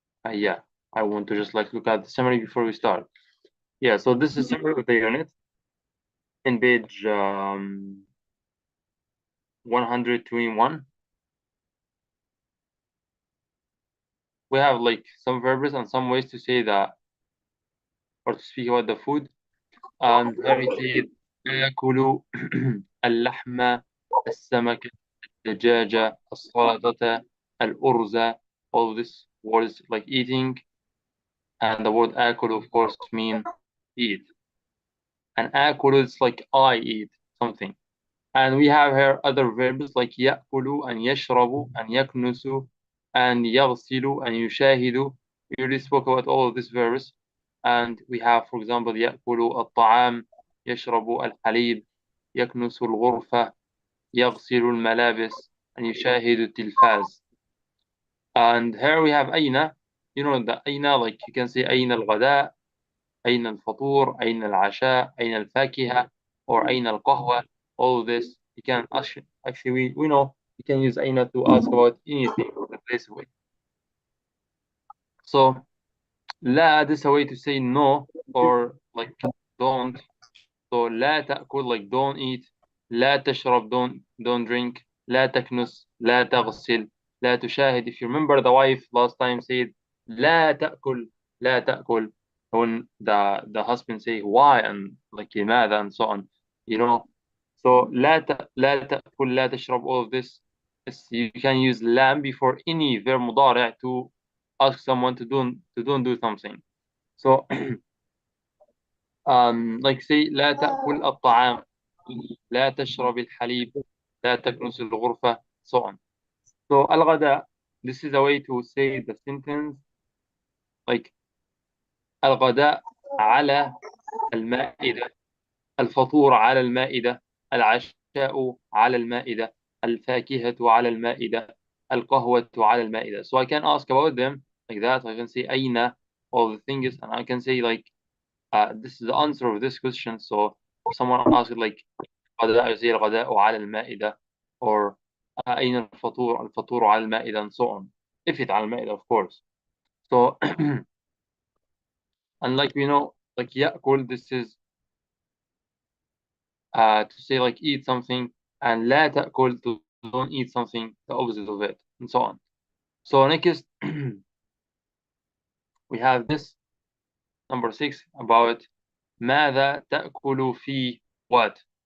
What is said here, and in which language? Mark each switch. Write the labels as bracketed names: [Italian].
[English] Yeah, I want to just like look at the summary before we start. Yeah, so this is summary of the unit in page 121. We have like some verbs and some ways to say that or to speak about the food. And here it said [Arabic] آكل اللحم السمك الدجاجة السلطة الأرز. [English] All these words like eating, and the word آكل of course mean eat. And آكل is like I eat something. And we have here other verbs like يأكل and يشرب and يكنس and يغسل and يشاهد. We already spoke about all of these verbs. And we have, for example, [Arabic] يأكل الطعام, يشرب الحليب, يكنس الغرفة, يغسل الملابس, [English] and [Arabic] يشاهد التلفاز. [English] And here we have أين. You know the أين, like you can say [Arabic] أين الغداء, أين الفطور, أين العشاء, أين الفاكهة, [English] or [Arabic] أين القهوة. [English] All of this you can actually we know you can use أين to ask about anything or the place away. So لا, this is a way to say no or like don't. So [Arabic] لا تأكل [English] like don't eat, [Arabic] لا تشرب [English] don't drink, [Arabic] لا تكنس لا تغسل, لا تشاهد. [English] If you remember, the wife last time said [Arabic] لا تأكل لا تأكل, [English] when the husband say why and like لماذا and so on, you know. So [Arabic] لا تأكل لا تشرب, [English] all of this you can use لام before any verb مضارع to ask someone to don't do something. So like say [Arabic] لا تأكل الطعام, لا تشرب الحليب, لا تكنس الغرفة, [English] so on. So الغداء, this is a way to say the sentence like [Arabic] الغداء على المائدة, الفطور على المائدة, العشاء على المائدة, الفاكهة على المائدة, القهوة على المائدة. [English] So I can ask about them like that. I can say أين, all the things, and I can say like this is the answer of this question. So if someone asks like [Arabic] غداء زي الغداء على المائدة, [English] or [Arabic] أين الفطور, الفطور على المائدة, [English] and so on. If it's على المائدة, of course. So and like we know, like يأكل, this is to say like eat something, and [Arabic] لا تأكل [English] to don't eat something, the opposite of it, and so on. So next we have this number 6 about [Arabic] ماذا تأكل في [English] what.